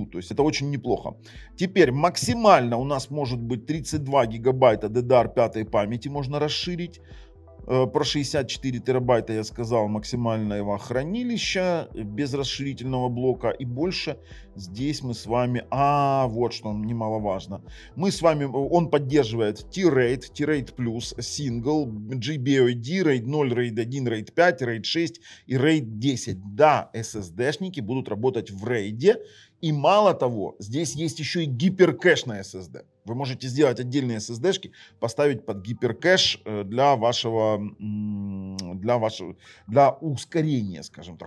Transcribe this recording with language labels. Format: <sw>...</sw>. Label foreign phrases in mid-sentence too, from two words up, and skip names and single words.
<ru>То есть это очень неплохо. Теперь максимально у нас может быть 32 гигабайта DDR5 памяти можно расширить. Про 64 терабайта я сказал, максимального хранилища без расширительного блока, и больше здесь мы с вами, вот что немаловажно, мы с вами, он поддерживает T-RAID, T-RAID Plus, Single, GBOD, RAID 0, RAID 1, RAID 5, RAID 6 и RAID 10. Да, SSD-шники будут работать в RAID, и мало того, здесь есть еще и гиперкэш на SSD. Вы можете сделать отдельные SSD-шки, поставить под гиперкэш для ускорения, скажем так.</ru>